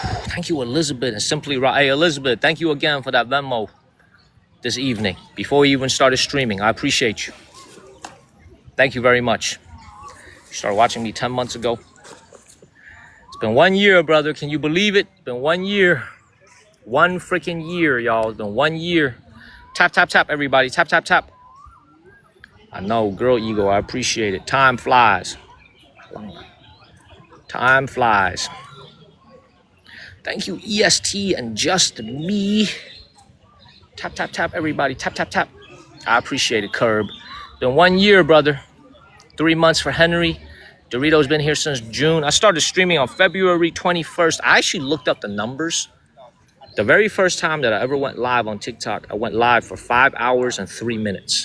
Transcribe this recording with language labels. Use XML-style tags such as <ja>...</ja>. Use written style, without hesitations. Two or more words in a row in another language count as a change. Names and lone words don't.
<en>Thank you, Elizabeth and Simply Right. Hey, Elizabeth, thank you again for that Venmo this evening before we even started streaming. I appreciate you. Thank you very much. You started watching me 10 months ago. It's been 1 year, brother. Can you believe it? It's been 1 year. 1 freaking year, y'all. It's been 1 year. Tap, tap, tap, everybody. Tap, tap, tap. I know, girl ego. I appreciate it. Time flies. Time flies. Thank you, EST and Just Me. Tap, tap, tap, everybody. Tap, tap, tap. I appreciate it, Curb. Been 1 year, brother. 3 months for Henry. Dorito's been here since June. I started streaming on February 21st. I actually looked up the numbers. The very first time that I ever went live on TikTok, I went live for 5 hours and 3 minutes.</en>